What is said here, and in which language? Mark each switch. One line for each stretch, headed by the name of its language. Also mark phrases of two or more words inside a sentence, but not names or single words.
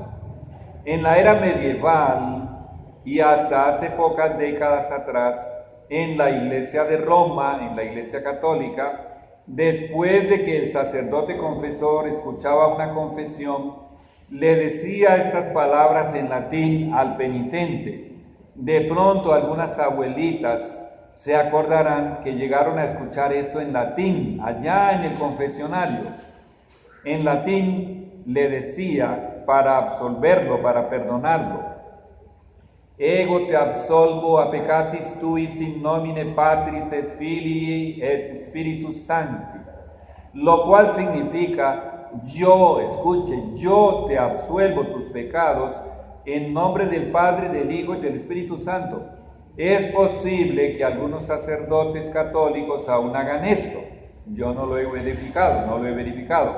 Spanish: En la era medieval y hasta hace pocas décadas atrás, en la Iglesia de Roma, en la Iglesia católica, después de que el sacerdote confesor escuchaba una confesión, le decía estas palabras en latín al penitente. De pronto algunas abuelitas se acordarán que llegaron a escuchar esto en latín, allá en el confesionario. En latín le decía, para absolverlo, para perdonarlo:
Latin: ego te absolvo a peccatis tuis in nomine Patris et Filii et Spiritus Sancti,
Spanish: lo cual significa: yo, escuche, yo te absuelvo tus pecados en nombre del Padre, del Hijo y del Espíritu Santo. Es posible que algunos sacerdotes católicos aún hagan esto. Yo no lo he verificado.